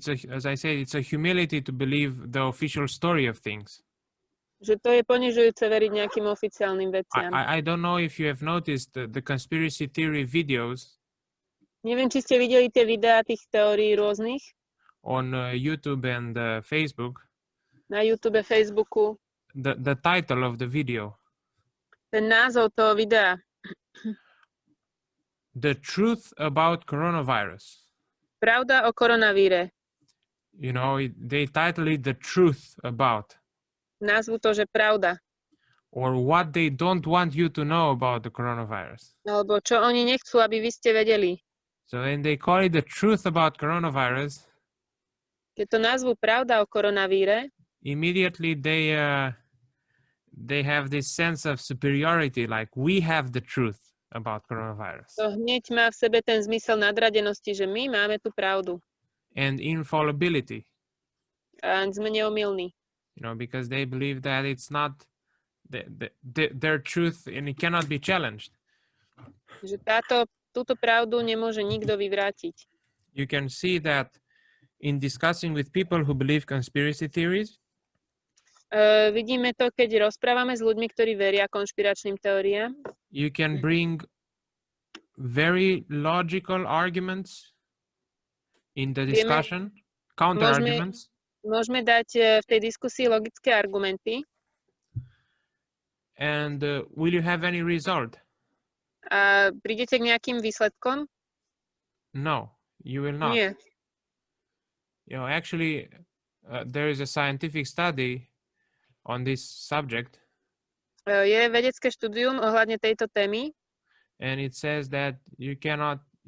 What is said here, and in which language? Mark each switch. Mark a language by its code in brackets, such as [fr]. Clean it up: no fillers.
[en] As I said, it's a humility to believe the official story of things. [sk] Že to je ponižujúce veriť nejakým oficiálnym veciam. [en] I don't know if you have noticed the conspiracy theory videos. [sk] Neviem, či ste videli tie videá tých teórií rôznych. [en] On YouTube and Facebook. [sk] Na YouTube, Facebooku. [en] The title of the video. [sk] Ten názov toho videa. [en] The truth about coronavirus. [sk] Pravda o koronavíre. [en] You know, they title it The Truth About. [sk] Názvu to, že pravda. [en] Or what they don't want you to know about the coronavirus. [sk] Alebo čo oni nechcú, aby vy ste vedeli. [en] So when they call it The Truth About Coronavirus, [sk] keď to názvu pravda o koronavíre, [en] immediately they have this sense of superiority, like we have the truth about coronavirus. [sk] To hneď má v sebe ten zmysel nadradenosti, že my máme tú pravdu. [en] And infallibility. [sk] A sme neomylní. [en] You know, because they believe that it's not their truth and it cannot be challenged. [sk] Že túto pravdu nemôže nikto vyvrátiť. [en] You can see that in discussing with people who believe conspiracy theories. [sk] Vidíme to, keď rozprávame s ľuďmi, ktorí veria konšpiračným teóriám. [en] You can bring very logical arguments in the discussion, counter arguments. [sk] Môžeme dať v tej diskusii logické argumenty. [en] And will you have any result? [sk] A prídete k nejakým výsledkom? [en] No, you will not. [sk] Nie. [en] You know, actually, there is a scientific study on this subject. [sk] Je vedecké štúdium ohľadne tejto témy. [en] And it says that you cannot,